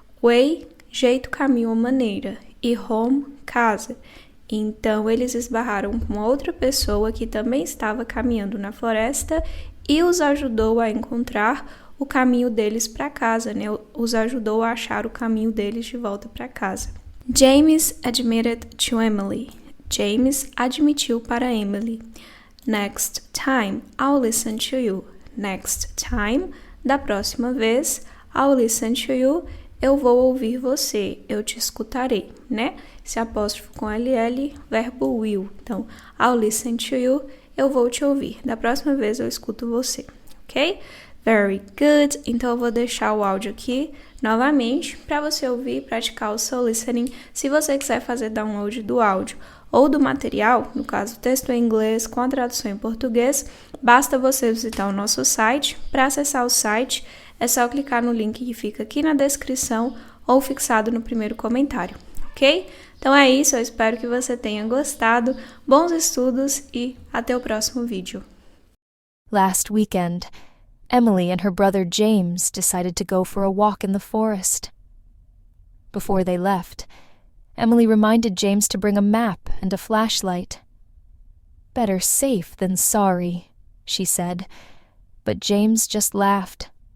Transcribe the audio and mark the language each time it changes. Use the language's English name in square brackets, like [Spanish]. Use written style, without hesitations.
[Portuguese] Way, jeito, caminho ou maneira. E home, casa. Então, eles esbarraram com outra pessoa que também estava caminhando na floresta e os ajudou a encontrar o caminho deles para casa, né? Os ajudou a achar o caminho deles de volta para casa. [English] James admitted to Emily. [Portuguese] James admitiu para Emily. [English] Next time, I'll listen to you. Next time, [Portuguese] da próxima vez, [English] I'll listen to you. [Portuguese] Eu vou ouvir você, eu te escutarei, né? Esse apóstrofo com LL, verbo will. Então, [English] I'll listen to you, [Portuguese] eu vou te ouvir. Da próxima vez eu escuto você, ok? [English] Very good. [Portuguese] Então, eu vou deixar o áudio aqui novamente para você ouvir e praticar o seu listening. Se você quiser fazer download do áudio ou do material, no caso, texto em inglês com a tradução em português, basta você visitar o nosso site. Para acessar o site, é só clicar no link que fica aqui na descrição ou fixado no primeiro comentário, ok? Então é isso, eu espero que você tenha gostado. Bons estudos e até o próximo vídeo. [English] Last weekend, Emily and her brother James decided to go for a walk in the forest. Before they left, Emily reminded James to bring a map and a flashlight. Better safe than sorry, she said, but James just laughed.